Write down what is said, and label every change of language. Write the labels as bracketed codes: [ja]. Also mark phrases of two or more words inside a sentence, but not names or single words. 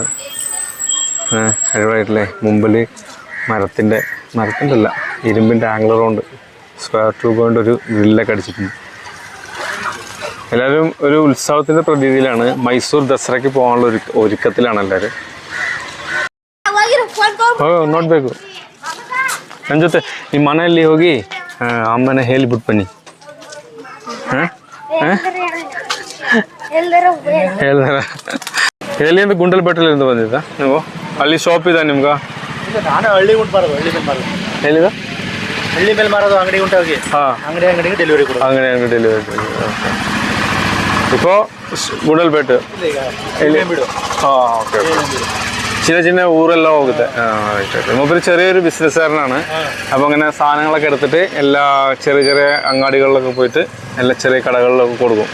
[ml] അടിപൊളിയായിട്ടില്ലേ, മുമ്പിൽ മരത്തിൻ്റെ അല്ല, ഇരുമ്പിൻ്റെ ആംഗ്ലർ കൊണ്ട് [en] square tube [ml] കൊണ്ട് ഒരു ഗ്രില്ലൊക്കെ അടിച്ചിട്ടുണ്ട്. എല്ലാവരും ഒരു ഉത്സവത്തിൻ്റെ പ്രതീതിയിലാണ്. മൈസൂർ ദസറയ്ക്ക് പോകാനുള്ള ഒരുക്കത്തിലാണ് എല്ലാവരും. [kn] ನೋಡ್ಬೇಕು ನನ್ನ ಜೊತೆ ನಿಮ್ಮ ಮನೆಯಲ್ಲಿ ಹೋಗಿ ಅಮ್ಮನ ಹೇಳಿಬಿಟ್ಟು ಬನ್ನಿ. ಹೇಳ್ದಾರ ಎಲ್ಲಿಂದ ಗುಂಡಲ್ಪೇಟೆಲಿಂದ ಬಂದಿದ್ದ ನೀವು? ಅಲ್ಲಿ ಶಾಪ್ ಇದೆ ನಿಮ್ಗೆ? ನಾನು ಹಳ್ಳಿ ಉಂಟು ಮಾರೋದು, ಹಳ್ಳಿ ಮೇಲೆ ಮಾರೋದು. ಎಲ್ಲಿದ? ಹಳ್ಳಿ ಮೇಲೆ ಮಾರೋದು, ಅಂಗಡಿ ಉಂಟು ಹೋಗಿ ಅಂಗಡಿಗೆ ಡೆಲಿವರಿ ಕೊಡೋದು. ಅಂಗಡಿ ಡೆಲಿವರಿ. [ml] ഇപ്പോൾ ഗുണ്ടൽപേട്ട് ഓക്കെ. ചിന്ന ഊരെല്ലാം പോകുന്നത്. മൂപ്പര് ചെറിയൊരു ബിസിനസ്സുകാരനാണ്. അപ്പോൾ അങ്ങനെ സാധനങ്ങളൊക്കെ എടുത്തിട്ട് എല്ലാ ചെറിയ അങ്ങാടികളിലൊക്കെ പോയിട്ട് എല്ലാ ചെറിയ കടകളിലൊക്കെ കൊടുക്കും.